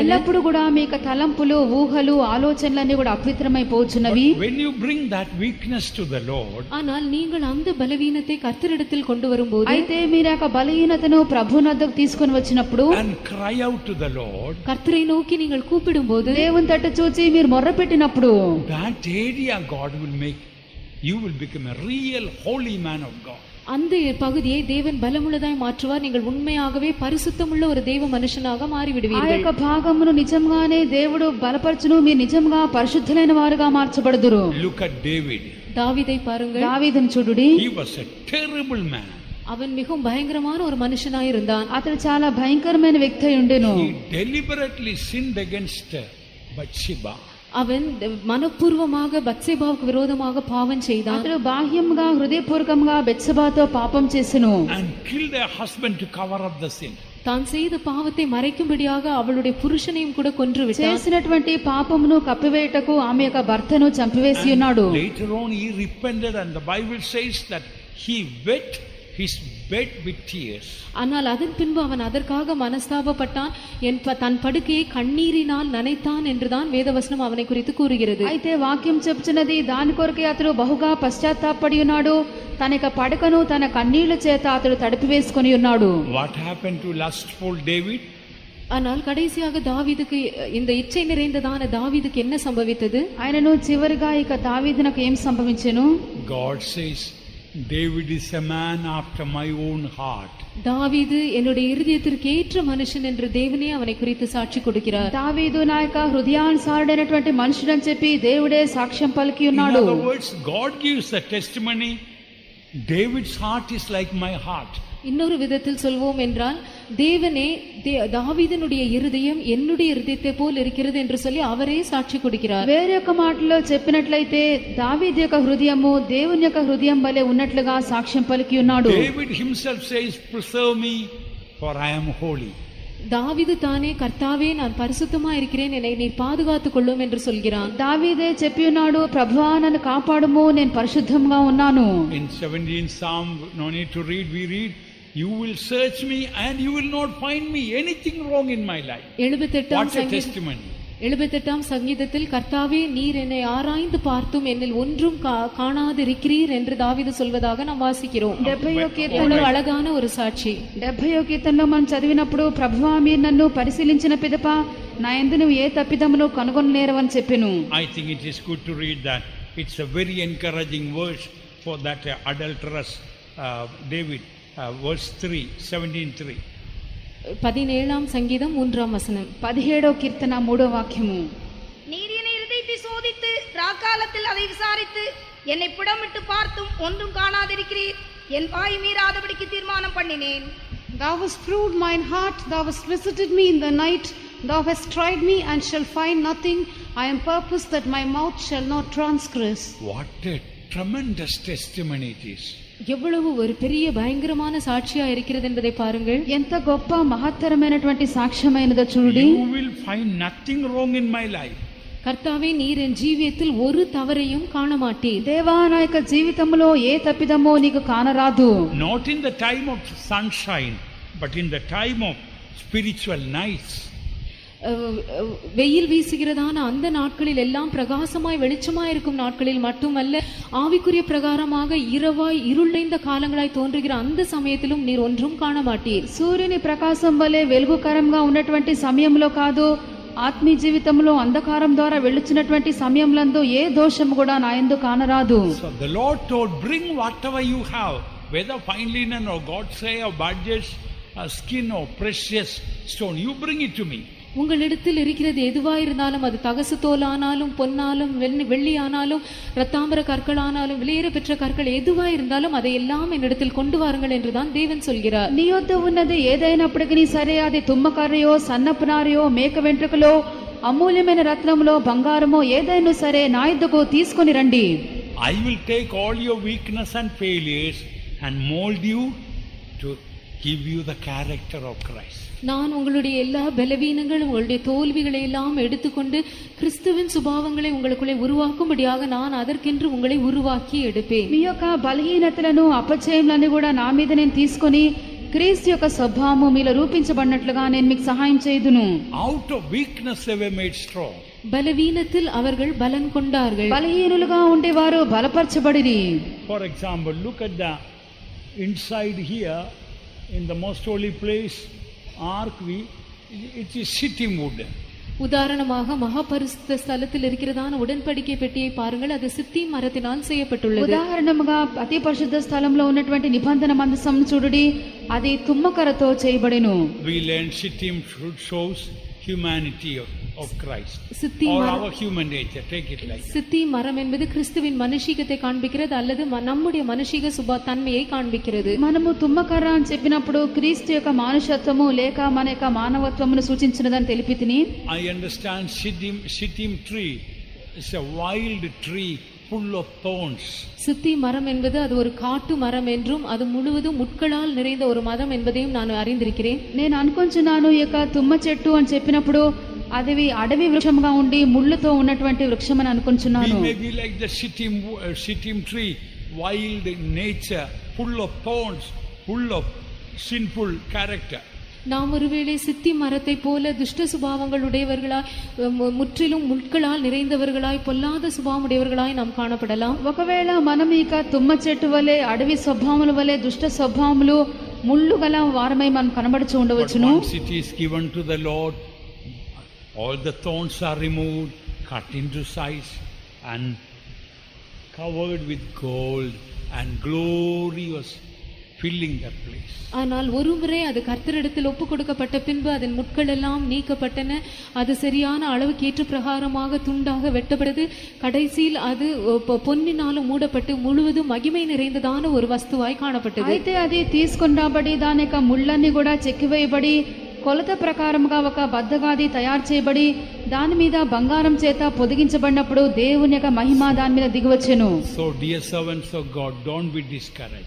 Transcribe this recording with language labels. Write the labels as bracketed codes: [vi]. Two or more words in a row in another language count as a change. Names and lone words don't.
[te] ఎల్లప్పుడూ కూడా మీ యొక్క తలంపులు, ఊహలు, ఆలోచనలన్నీ కూడా అపవిత్రమైపోచున్నవి. [en] When you bring that weakness to the Lord, [ta] ஆனால் நீங்கள் அந்த பலவீனத்தை கர்த்தரிடத்தில் கொண்டு வரும்போது, [te] అయితే మీరు యొక్క బలహీనతను ప్రభువునొద్దకు తీసుకొని వచ్చినప్పుడు [en] and cry out to the Lord, [ta] கர்த்தரை நோக்கி நீங்கள் கூப்பிடும்போது, [te] దేవుని తట్టు చూచి మీరు మొర్రపెట్టినప్పుడు [en] that area God will make, you will become a real holy man of God. [ta] அந்த பகுதியை தேவன் பலமுள்ளதாய் மாற்றுவார். நீங்கள் உண்மையாகவே பரிசுத்தமுள்ள ஒரு தேவ மனுஷனாக [te] ఆ [ta] மாறிவிடுவீர்கள். [te] యొక్క భాగమును నిజంగానే దేవుడు బలపరచును. మీరు నిజంగా పరిశుద్ధులైన వారుగా మార్చబడుదురు. [en] Look at David. [ta] தாவீதை பாருங்கள். [te] దావీదును చూడుడి. [en] He was a terrible man. [ta] அவன் மிகவும் பயங்கரமான ஒரு மனுஷனாய் இருந்தான். [te] అతడు చాలా భయంకరమైన వ్యక్తి అయి ఉండెను. [en] He deliberately sinned against Bathsheba. [ta] அவன் மனப்பூர்வமாக பத்சேபாவுக்கு விரோதமாக பாவம் செய்தான். [te] అతడు బాహ్యంగా హృదయపూర్వకంగా బెత్షెబాతో పాపం చేసెను. [en] And killed her husband to cover up the sin. [ta] தான் செய்த பாவத்தை மறைக்கும்படியாக அவளுடைய புருஷனையும் கூட கொன்று விட்டான். [te] చేసినటువంటి పాపమును కప్పివేయుటకు ఆమె యొక్క భర్తను చంపివేసి ఉన్నాడు. [en] Later on he repented and the Bible says that he wet his bed with tears. [ta] ஆனால் அதன் பின்பு அவன் அதற்காக மனஸ்தாபப்பட்டான், தன் படுக்கையை கண்ணீரினால் நனைத்தான் என்றுதான் வேதவசனம் அவனை குறித்து கூறுகிறது. [te] అయితే వాక్యం చెప్తున్నది దాని కొరకే అతడు బహుగా పశ్చాత్తాపడి ఉన్నాడు. తన యొక్క పడకను తన కన్నీళ్ల చేత అతడు తడిపివేసుకొని ఉన్నాడు. [en] What happened to lustful David? [ta] ஆனால் கடைசியாக தாவீதுக்கு, இந்த இச்சை நிறைந்ததான தாவீதுக்கு என்ன சம்பவித்தது? [te] ఆయనను చివరిగా ఇక దావీదునకు ఏం సంభవించెను? [en] God says David is a man after my own heart. [ta] தாவீது என்னுடைய இருதயத்திற்கு ஏற்ற மனுஷன் என்று தேவனே அவனை குறித்து சாட்சி கொடுக்கிறார். [te] దావీదు నా యొక్క హృదయానుసారుడైనటువంటి మనుషుడని చెప్పి దేవుడే సాక్ష్యం పలికి [en] In [te] ఉన్నాడు. [en] other words, God gives the testimony, David's heart is like my heart. [ta] இன்னொரு விதத்தில் சொல்வோம் என்றால், தேவனே தாவீதினுடைய இருதயம் என்னுடைய இருதயத்தை போல் இருக்கிறது என்று சொல்லி அவரே சாட்சி கொடுக்கிறார். [te] వేరే ఒక మాటలో చెప్పినట్లయితే దావీదు యొక్క హృదయము దేవుని యొక్క హృదయం వలె ఉన్నట్లుగా సాక్ష్యం పలికి ఉన్నాడు. [en] David himself says, preserve me for I am holy. [ta] தாவீது தானே, கர்த்தாவே நான் பரிசுத்தமா இருக்கிறேன், என்னை நீ பாதுகாத்துக் கொள்ளும் என்று சொல்கிறான். [te] దావీదే చెప్పి ఉన్నాడు, ప్రభువా నన్ను కాపాడుము, నేను పరిశుద్ధంగా ఉన్నాను. [en] In 17th Psalm, no need to read, we read, you will search me and you will not find me anything wrong in my life. [ta] 78ஆம் சங்கீதத்தில், கர்த்தாவே நீர் என்னை ஆராய்ந்து பார்த்தும் என்னில் ஒன்றும் காணாதிருக்கிறீர் என்று தாவீது சொல்வதாக நாம் வாசிக்கிறோம். [te] 70వ కీర్తనలో [ta] எவ்வளவு அழகான ஒரு சாட்சி. [te] 70వ కీర్తనలో మనం చదివినప్పుడు, ప్రభువా మీరు నన్ను పరిశీలించిన పిదప నా యందు నువ్వు ఏ తప్పిదమును కనుగొనలేరవని చెప్పెను. [en] I think it is good to read that. It's a very encouraging verse for that adulterous David. Verse 3, 17:3. [ta] 17ஆம் சங்கீதம் 3ஆம் வசனம். [te] 17వ కీర్తన 3వ వాక్యము. [ta] நீர் என் இருதயத்தை சோதித்து ராக்காலத்தில் அதை விசாரித்து என்னை புடமிட்டு பார்த்தும் ஒன்றும் காணாதிருக்கிறீர். என் வாய் மீறாதபடிக்கு தீர்மானம் பண்ணினேன். [en] Thou hast proved mine heart, thou hast visited me in the night, thou hast tried me and shall find nothing. I am purposed that my mouth shall not transgress. What a tremendous testimony it is. [ta] எவ்வளவு ஒரு பெரிய பயங்கரமான சாட்சியா இருக்கிறது என்பதை பாருங்கள். [te] ఎంత గొప్ప మహత్తరమైనటువంటి సాక్ష్యమైనదో చూడండి. [en] You will find nothing wrong in my life. [ta] கர்த்தாவே நீர் என் ஜீவியத்தில் ஒரு தவறையும் காண மாட்டீர். [te] దేవా నా యొక్క జీవితంలో ఏ తప్పిదమో నీకు కానరాదు. [en] Not in the time of sunshine, but in the time of spiritual nights. [ta] வெயில் வீசுகிறதான அந்த நாட்களில் எல்லாம், பிரகாசமாய் வெளிச்சமாய் இருக்கும் நாட்களில் மட்டுமல்ல, ஆவிக்குரிய பிரகாரமாக இரவாய் இருளைந்த காலங்களாய் தோன்றுகிற அந்த சமயத்திலும் நீர் ஒன்றும் காண மாட்டீர். [te] సూర్యుని ప్రకాశం వలె వెలుగుకరంగా ఉన్నటువంటి సమయంలో కాదు, ఆత్మీయ జీవితంలో అంధకారం ద్వారా వెళ్ళుచున్నటువంటి సమయంలందు ఏ దోషము కూడా నా యందు కానరాదు. [en] So the Lord told, bring whatever you have, whether fine linen or God's say or badges, skin or precious stone, you bring it to me. [ta] உங்களிடத்தில் இருக்கிறது எதுவாயிருந்தாலும், அது தகசு தோலானாலும் பொன்னாலும் வெள்ளியானாலும் இரத்தாம்பர கற்களானாலும் விலையேற பெற்ற கற்கள் எதுவாயிருந்தாலும் அதையெல்லாம் என்னிடத்தில் கொண்டு வாருங்கள் என்றுதான் தேவன் சொல்கிறார். [te] నీ యొద్ద ఉన్నది ఏదైనప్పటికీ సరే, అది తుమ్మకర్రయో సన్నపు నారయో మేక వెంట్రుకలో అమూల్యమైన రత్నములో బంగారమో ఏదైనా సరే నా యొద్దకు తీసుకొని రండి. [en] I will take all your weakness and failures and mold you to give you the character of Christ. [ta] நான் உங்களுடைய எல்லா பலவீனங்கள், உங்களுடைய தோல்விகளை எல்லாம் எடுத்துக்கொண்டு கிறிஸ்துவின் சுபாவங்களை உங்களுக்குள்ளே உருவாக்கும்படியாக நான் அதற்கென்று உங்களை உருவாக்கி எடுப்பேன். [te] మీ యొక్క బలహీనతలను అపజయములను కూడా నా మీద నేను తీసుకొని క్రీస్తు యొక్క స్వభావము మీలో రూపించబడినట్లుగా నేను మీకు సహాయం చేయుదును. [en] Out of weakness they were made strong. [ta] பலவீனத்தில் அவர்கள் பலன் கொண்டார்கள். [te] బలహీనులుగా ఉండేవారు బలపరచబడిరి. [en] For example, look at the inside here in the most holy place ark, it is sittim wood. [ta] உதாரணமாக மகாபரிசுத்த ஸ்தலத்தில் இருக்கிறதான உடன்படிக்கை பெட்டியை பாருங்கள், அது சித்திம் மரத்தினால் செய்யப்பட்டுள்ளது. [te] ఉదాహరణముగా అతి పరిశుద్ధ స్థలంలో ఉన్నటువంటి నిబంధన మందసం చూడుడి, అది తుమ్మకరతో చేయబడెను. [en] We learn sittim shows humanity of Christ or our human nature, take it like that. [ta] சித்தி மரம் என்பது கிறிஸ்துவின் மனுஷீகத்தை காண்பிக்கிறது அல்லது நம்முடைய மனுஷீக தன்மையை காண்பிக்கிறது. [te] మనము తుమ్మకర్ర అని చెప్పినప్పుడు క్రీస్తు యొక్క మానుషత్వము లేక మన యొక్క మానవత్వమును సూచించినదని తెలిపితిని. [en] I understand sittim tree is a wild tree full of thorns. [ta] சித்தி மரம் என்பது அது ஒரு காட்டு மரம் என்றும் அது முழுவதும் முட்களால் நிறைந்த ஒரு மரம் என்பதையும் நான் அறிந்திருக்கிறேன். [te] నేను అనుకుంటున్నాను ఈ యొక్క తుమ్మ చెట్టు అని చెప్పినప్పుడు అది అడవి వృక్షంగా ఉండి ముళ్ళుతో ఉన్నటువంటి వృక్షం అని అనుకుంటున్నాను. [en] We may be like the shittim tree, wild in nature, full of thorns, full of sinful character. [ta] நாம் ஒருவேளை சித்தி மரத்தை போல துஷ்ட சுபாவங்கள் உடையவர்களாய் முற்றிலும் முட்களால் நிறைந்தவர்களாய் பொல்லாத சுபாவம் உடையவர்களாய் நாம் காணப்படலாம். [te] ఒకవేళ మనం ఇక తుమ్మ చెట్టు వలె అడవి స్వభావముల వలె దుష్ట స్వభావములు ముళ్ళు గల వారమై మనం కనబడుచు ఉండవచ్చును. [en] Once it is given to the Lord, all the thorns are removed, cut into size and covered with gold, and glory was filling that place. [ta] ஆனால் ஒருமுறை அது கர்த்தரிடத்தில் ஒப்பு கொடுக்கப்பட்ட பின்பு அதன் முட்கள் எல்லாம் நீக்கப்பட்டன. அது சரியான அளவுக்கு ஏற்ற பிரகாரமாக துண்டாக வெட்டப்பட்டது. கடைசியில் அது பொன்னினாலும் மூடப்பட்டு முழுவதும் மகிமை நிறைந்ததான ஒரு வஸ்துவாய் காணப்பட்டது. [te] అయితే అది తీసుకొని రాబడి దాని యొక్క ముళ్ళన్నీ కూడా చెక్కివేయబడి కొలత ప్రకారముగా ఒక బద్దగాది తయారు చేయబడి దాని మీద బంగారం చేత పొదిగించబడినప్పుడు దేవుని యొక్క మహిమ దాని మీద దిగివచ్చెను. [en] So dear servants of God, don't be discouraged.